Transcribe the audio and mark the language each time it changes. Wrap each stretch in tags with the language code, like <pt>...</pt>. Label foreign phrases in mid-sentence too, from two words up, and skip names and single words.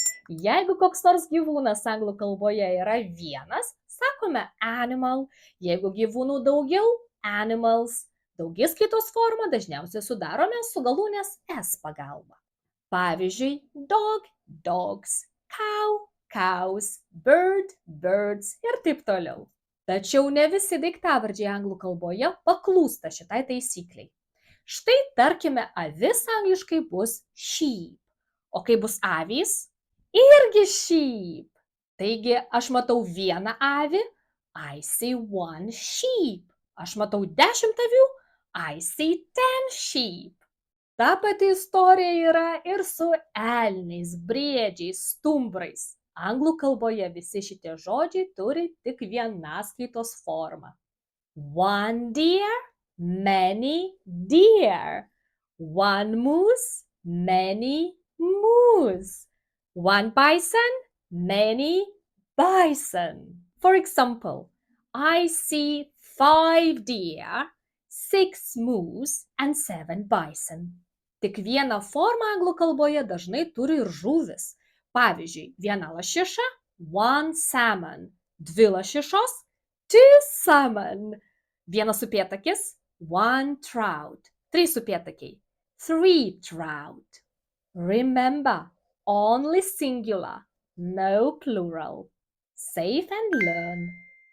<lt>Jeigu koks nors gyvūnas anglų kalboje yra vienas, sakome animal. Jeigu gyvūnų daugiau, animals. Daugiskaitos formą dažniausiai sudarome su galūnės s pagalba. Pavyzdžiui,</lt> <en>dog, dogs, cow, cows, bird, birds</en> <lt>ir taip toliau. Tačiau ne visi daiktavardžiai anglų kalboje paklūsta šitai taisykliai. Štai tarkime, avis angliškai bus sheep, o kai bus avys, irgi sheep. Taigi aš matau vieną avį,</lt> <en>I see one sheep.</en> <lt>Aš matau 10 avių,</lt> <en>I see 10 sheep.</en> <lt>Ta pati istorija yra ir su elniais, briedžiais, stumbrais. Anglų kalboje visi šitie žodžiai turi tik vienaskaitos formą.</lt> <en>One deer, many deer. One moose, many moose. One bison, many bison. For example, I see 5 deer, 6 moose and 7 bison.</en> <lt>Tik vieną formą anglų kalboje dažnai turi ir žuvis. Pavyzdžiui, viena lašiša,</lt> <en>one salmon,</en> <lt>2 lašišos, 2 salmon, vienas upėtakis,</lt> <en>one trout, 3 upėtakiai, 3 trout. Remember, only singular, no plural. Save and learn.</en>